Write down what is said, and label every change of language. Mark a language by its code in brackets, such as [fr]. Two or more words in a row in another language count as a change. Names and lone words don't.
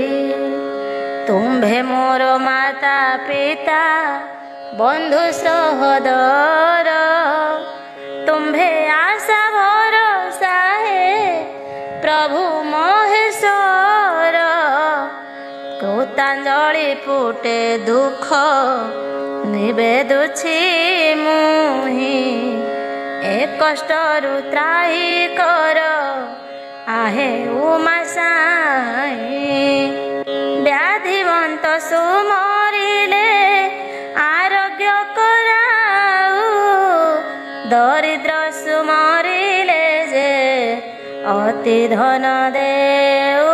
[or] ତୁମ୍ଭେ ମୋର ମାତା ପିତା ବନ୍ଧୁ ସହୋଦର, ତୁମ୍ଭେ ଆଶା ଭରସା ହେ ପ୍ରଭୁ ମହେଶ୍ୱର। କୃତାଞ୍ଜଳି ଫୁଟେ ଦୁଃଖ ନିବେଦୁଛି ମୁହିଁ, ଏ କଷ୍ଟରୁ ତ୍ରାହି କର ଆହେ ଉମା ସାଇଁ। [mr] व्याधिवंत सुमरिले आरोग्य कराऊ, दरिद्र सुमरिले जे अति धन देऊ।